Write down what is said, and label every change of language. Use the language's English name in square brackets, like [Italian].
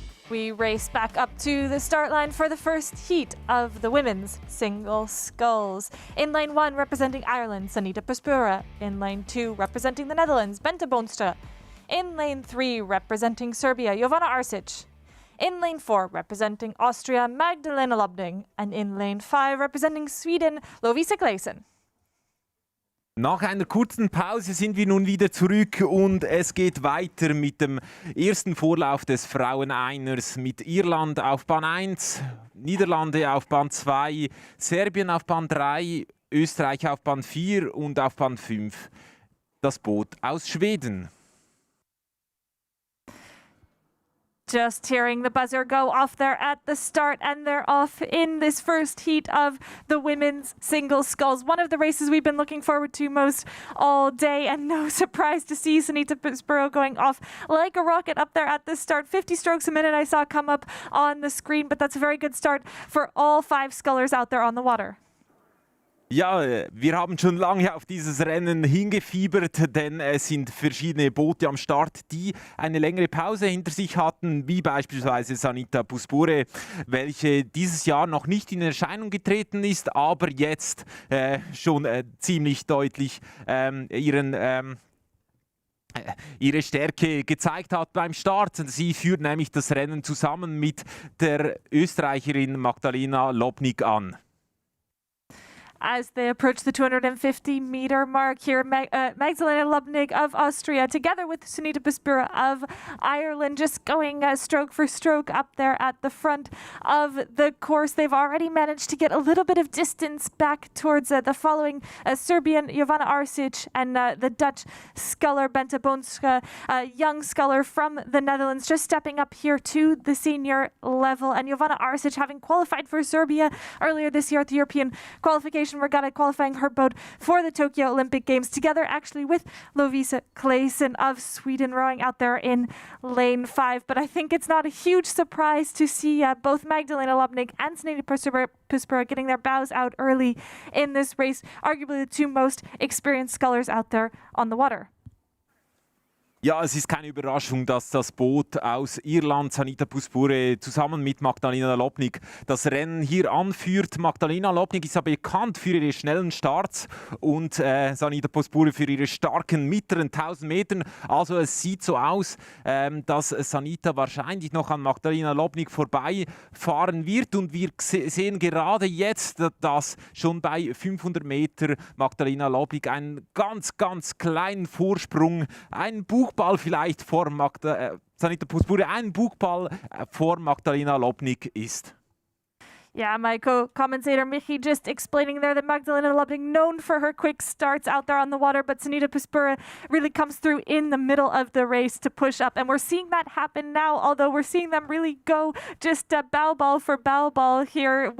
[English] We race back up to the start line for the first heat of the women's single sculls. In lane 1, representing Ireland, Sanita Puspura. In lane 2, representing the Netherlands, Bente Boonstra. In lane 3, representing Serbia, Jovana Arsic. In lane 4, representing Austria, Magdalena Lobding. And in lane 5, representing Sweden, Lovisa Gleason. [German] Nach einer kurzen Pause sind wir nun wieder zurück und es geht weiter mit dem ersten Vorlauf des Frauen-Einers mit Irland auf Bahn 1, Niederlande auf Bahn 2, Serbien auf Bahn 3, Österreich auf Bahn 4 und auf Bahn 5 das Boot aus Schweden. [English] Just hearing the buzzer go off there at the start, and they're off in this first heat of the women's single sculls. One of the races we've been looking forward to most all day, and no surprise to see Sanita Puspuro going off like a rocket up there at the start. 50 strokes a minute I saw come up on the screen, but that's a very good start for all 5 scullers out there on the water. [German] Ja, wir haben schon lange auf dieses Rennen hingefiebert, denn es sind verschiedene Boote am Start, die eine längere Pause hinter sich hatten, wie beispielsweise Sanita Puspure, welche dieses Jahr noch nicht in Erscheinung getreten ist, aber jetzt schon ziemlich deutlich ihren ihre Stärke gezeigt hat beim Start. Sie führt nämlich das Rennen zusammen mit der Österreicherin Magdalena Lobnig an. [English] As they approach the 250-meter mark here, Magdalena Lubnig of Austria, together with Sunita Puspura of Ireland, just going stroke for stroke up there at the front of the course. They've already managed to get a little bit of distance back towards the following Serbian Jovana Arsic and the Dutch sculler Bente Bonska, a young sculler from the Netherlands, just stepping up here to the senior level. And Jovana Arsic, having qualified for Serbia earlier this year at the European qualification regatta, qualifying her boat for the Tokyo Olympic Games, together actually with Lovisa Claesson of Sweden, rowing out there in lane 5. But I think it's not a huge surprise to see both Magdalena Lubnig and Sunita Puspura getting their bows out early in this race, arguably the two most experienced scullers out there on the water. [German] Ja, es ist keine Überraschung, dass das Boot aus Irland, Sunita Puspure, zusammen mit Magdalena Lobnig das Rennen hier anführt. Magdalena Lobnig ist ja bekannt für ihre schnellen Starts und Sunita Puspure für ihre starken mittleren 1000 Metern. Also es sieht so aus, dass Sunita wahrscheinlich noch an Magdalena Lobnig vorbeifahren wird. Und wir sehen gerade jetzt, dass schon bei 500 Meter Magdalena Lobnig einen ganz, ganz kleinen Vorsprung, einen Buchball vielleicht vor Sunita Puspure, ein Buchball vor Magdalena Lobnig ist. [English] Yeah, my co-commentator Michi just explaining there that Magdalena Lubnig, known for her quick starts out there on the water, but Sunita Puspura really comes through in the middle of the race to push up. And we're seeing that happen now, although we're seeing them really go just bow ball for bow ball here.